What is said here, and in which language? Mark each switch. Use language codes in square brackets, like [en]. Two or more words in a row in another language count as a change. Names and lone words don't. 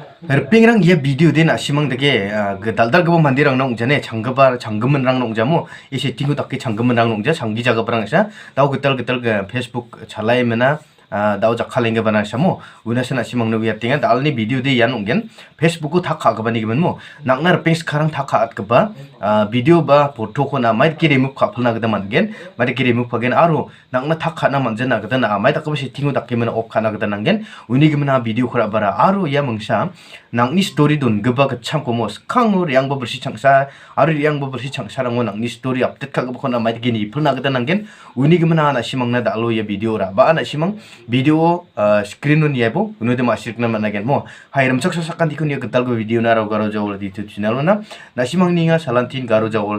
[grt] Rpingrang ye video din asimang dege daldal gabo mandirang nong jane changaman rang nong jamo ye setting takki changaman rang nong ja changi jaga brang sa daw getal ge Facebook chalai mena daw jakhalenge bana samo unasana simang no yatinga dalni video de yan onggen Facebook ko thak kha gabani giben mo nakna rping kharang thak kha at gaba video ba photo ko na mai ki remove kha phulna gada mangen mai ki remove phagen aro nakna thak kha na manjana gada na mai takba setting takki mena off khana gada nangen uni gimna video khara bara aro ya mangsa nangni story don gaba ka cham ko mo khang ur yang ba bursi changsa aro yang ba bursi changsa rang nangni [en] story update [grt] kha gaba khona mai ki ni phulna gada nangen uni gimna na simang na dalo ya video ra ba na simang [en] video screen [grt] nun yebo unude ma sirkna managen mo hairam saksa sakkan dikun ya getal go video na ro Garo Jawilwat YouTube channel na nasimang ninga salantin Garo Jawilwat